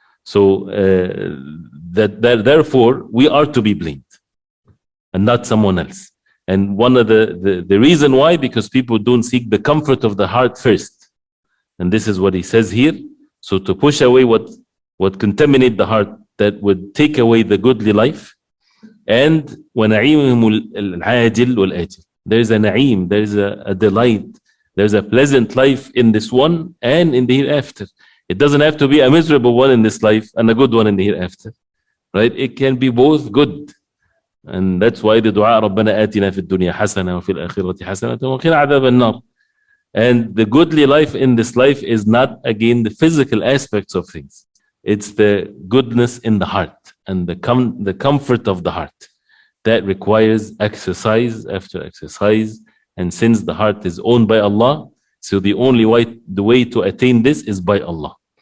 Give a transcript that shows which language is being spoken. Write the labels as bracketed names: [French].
[English] So therefore we are to be blamed and not someone else. And one of the reason why, because people don't seek the comfort of the heart first. And this is what he says here. So to push away what contaminate the heart, that would take away the goodly life. And [Arabic] وَنَعِيمِهِمُ الْعَاجِلُ وَالْآجِلُ. [English] There's a na'im, there's a delight, there's a pleasant life in this one and in the hereafter. It doesn't have to be a miserable one in this life and a good one in the hereafter. Right? It can be both good. And that's why the dua [Arabic] رَبَّنَا آتِنَا فِي الدُّنْيا حَسَنَةً وَفِي الْآخِرَةِ حَسَنَةً وَقِنَا عَذَابَ النَّارِ. [English] And the goodly life in this life is not, again, the physical aspects of things. It's the goodness in the heart and the comfort of the heart. that requires exercise after exercise. And since the heart is owned by Allah, so the only way, to attain this is by Allah.